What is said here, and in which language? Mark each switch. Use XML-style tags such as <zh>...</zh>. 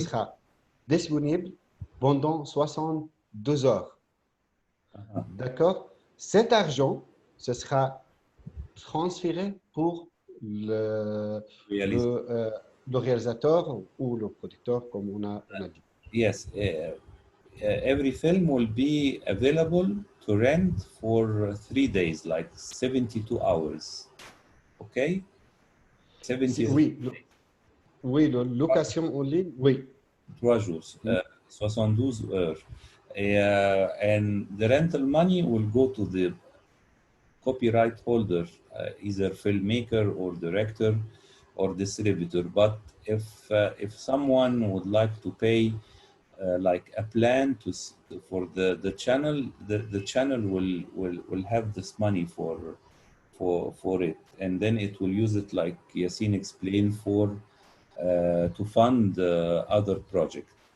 <fr>sera disponible pendant 62 heures. Ah, D'accord? Cet argent, ce sera transféré pour réalise- le réalisateur ou le producteur, comme on a dit.</fr> <en>Yes. Every film will be available to rent for 3 days, like 72 hours. Okay? 70</en> <fr>Oui, oui, la location en ligne, oui. 3 jours, 72 heures.</fr> <en>And the rental money will go to the copyright holder, either filmmaker or director or distributor. But if someone would like to pay like a plan for the channel, the channel will have this money for it, and then it will use it like Yassine explained for to fund other projects.</en>